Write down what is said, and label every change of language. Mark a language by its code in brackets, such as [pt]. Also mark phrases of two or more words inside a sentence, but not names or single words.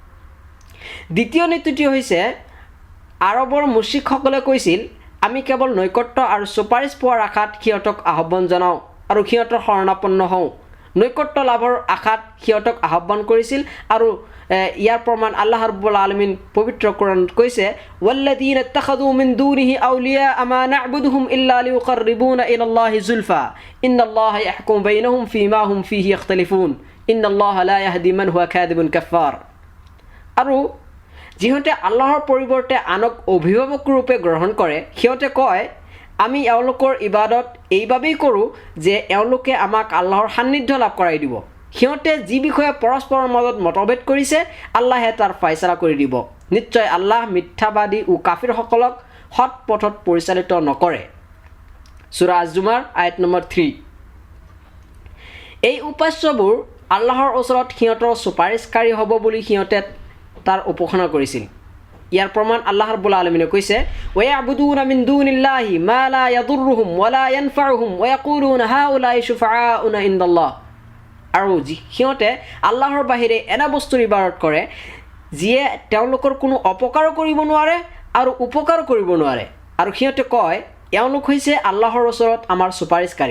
[as] দ্বিতীয় নীতিটো হৈছে আৰবৰ মুশ্ৰিকসকলে কৈছিল, আমি কেৱল নৈকট্য আৰু চুপাৰিচ পোৱাৰ আশাত সিহঁতক আহ্বান জনাওঁ আৰু সিহঁতৰ শৰণাপন্ন হওঁ নৈকট্য লাভৰ আশাত সিহঁতক আহ্বান কৰিছিল আৰু ইয়াৰ প্ৰমাণ আল্লাহ ৰাব্বুল আলামিন পবিত্ৰ কোৰানত কৈছে [ar] والذين اتخذوا من دونه أولياء ما نعبدهم إلا ليقربونا إلى الله زلفى إن الله يحكم بينهم فيما هم فيه يختلفون إن الله لا يهدي من هو كاذب كفار. [as] আৰু যিহঁতে আল্লাহৰ পৰিৱৰ্তে আনক অভিভাৱক ৰূপে গ্ৰহণ কৰে সিহঁতে কয় আমি এওঁলোকৰ ইবাদত এইবাবেই কৰোঁ যে এওঁলোকে আমাক আল্লাহৰ সান্নিধ্য লাভ কৰাই দিব। সিহঁতে যি বিষয়ে পৰস্পৰৰ মাজত মতভেদ কৰিছে আল্লাহে তাৰ ফাইছলা কৰি দিব। নিশ্চয় আল্লাহ মিথ্যাবাদী ও কাফিৰসকলক সৎ পথত পৰিচালিত নকৰে। সূৰা আজ-জুমাৰ আয়াত নম্বৰ 3। এই উপাস্যবোৰ আল্লাহৰ ওচৰত সিহঁতৰ চুপাৰিশকাৰী হ'ব বুলি সিহঁতে তাৰ উপাসনা কৰিছিল। ইয়াৰ প্ৰমাণ আল্লাহ ৰাব্বুল আলামিনে কৈছে [ar] ويعبدون من دون الله ما لا يضرهم ولا ينفعهم ويقولون هؤلاء شفعاؤنا عند الله. [as] আৰু সিহঁতে আল্লাহৰ বাহিৰে এনে বস্তুৰ ইবাদত কৰে যিয়ে তেওঁলোকৰ কোনো অপকাৰো কৰিব নোৱাৰে আৰু উপকাৰো কৰিব নোৱাৰে আৰু সিহঁতে কয় এওঁলোক হৈছে আল্লাহৰ ওচৰত আমাৰ চুপাৰিশকাৰী।